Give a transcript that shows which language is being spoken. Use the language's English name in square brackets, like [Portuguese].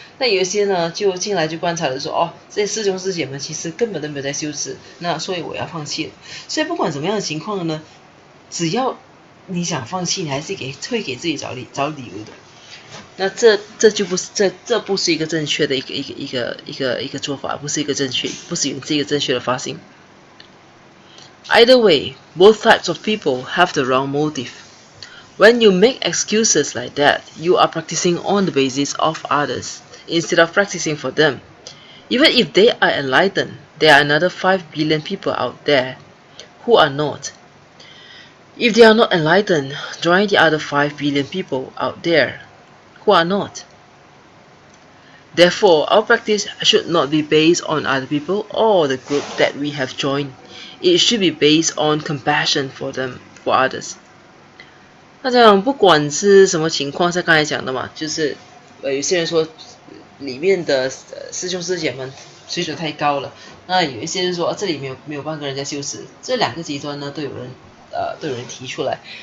[Chinese] 那有一些呢，就进来就观察了说，这些师兄师姐们其实根本都没有在修持，那所以我要放弃了。所以不管怎么样的情况呢，只要你想放弃，你还是会给自己找理由的。那这不是一个正确的一个做法，不是一个正确的发心。 [English] Either way, both types of people have the wrong motive. When you make excuses like that, you are practicing on the basis of others instead of practicing for them. Even if they are enlightened, there are another 5 billion people out there who are not. If they are not enlightened, join the other 5 billion people out there who are not. Therefore, our practice should not be based on other people or the group that we have joined. It should be based on compassion for them, for others. [Chinese] 那这样不管是什么情况，像刚才讲的嘛，就是有些人说里面的师兄师姐们水准太高了，那有一些人说这里没有半个人在修持，这两个极端呢都有人提出来。